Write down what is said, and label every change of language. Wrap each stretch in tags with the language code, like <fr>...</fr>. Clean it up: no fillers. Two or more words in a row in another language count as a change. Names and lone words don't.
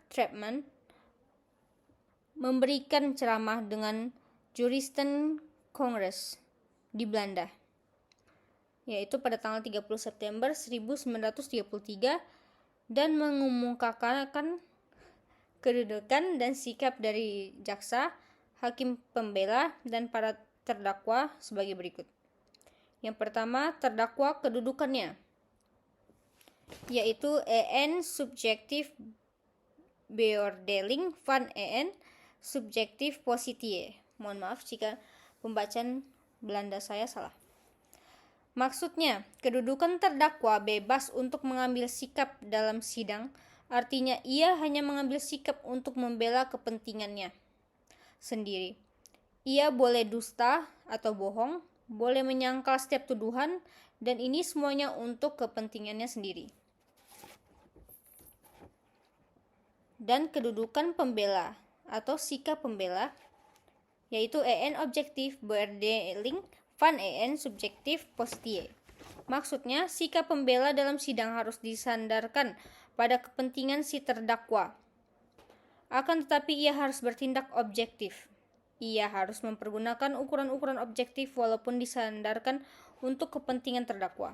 <id>Trapman, memberikan ceramah dengan Juristencongress di Belanda, yaitu pada tanggal 30 September 1933 dan mengumumkakan kedudukan dan sikap dari jaksa, hakim pembela, dan para terdakwa sebagai berikut. Yang pertama, terdakwa kedudukannya, yaitu</id> <nl>en subjektif beoordeling van en subjektif positie.</nl> <id>Mohon maaf jika pembacaan Belanda saya salah. Maksudnya, kedudukan terdakwa bebas untuk mengambil sikap dalam sidang, artinya ia hanya mengambil sikap untuk membela kepentingannya sendiri. Ia boleh dusta atau bohong, boleh menyangkal setiap tuduhan, dan ini semuanya untuk kepentingannya sendiri. Dan kedudukan pembela atau sikap pembela, yaitu</id> <nl>en objektif beoordeling van en subjektif positie.</nl> <id>Maksudnya, sikap pembela dalam sidang harus disandarkan pada kepentingan si terdakwa. Akan tetapi ia harus bertindak objektif. Ia harus mempergunakan ukuran-ukuran objektif walaupun disandarkan untuk kepentingan terdakwa.</id>